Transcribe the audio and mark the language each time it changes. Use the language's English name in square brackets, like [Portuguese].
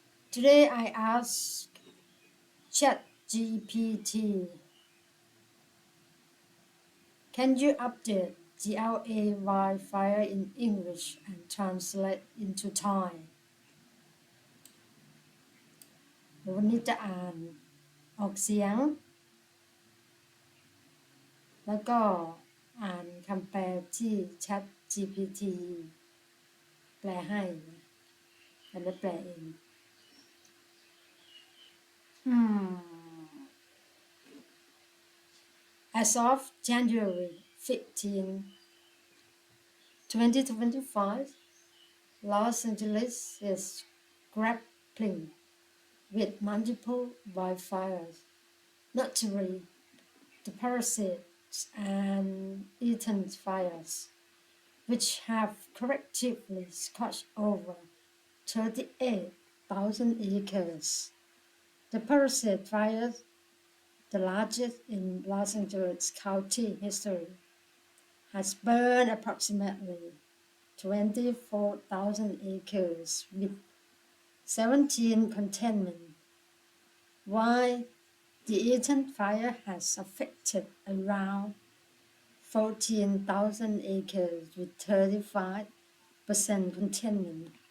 [English] Today I asked ChatGPT, can you update the LA wildfire in English and translate into Thai? [Thai] วันนี้จะอ่านออกเสียงแล้วก็อ่านคำแปลที่ ChatGPT แปลให้แล้วแปลเอง [English] As of January 15, 2025, Los Angeles is grappling with multiple wildfires, notably the Parasites and Eaton fires, which have collectively scorched over 38,000 acres. The Parasite fires, the largest in Los Angeles County history, has burned approximately 24,000 acres with 17 containment, while the Eaton fire has affected around 14,000 acres with 35% containment.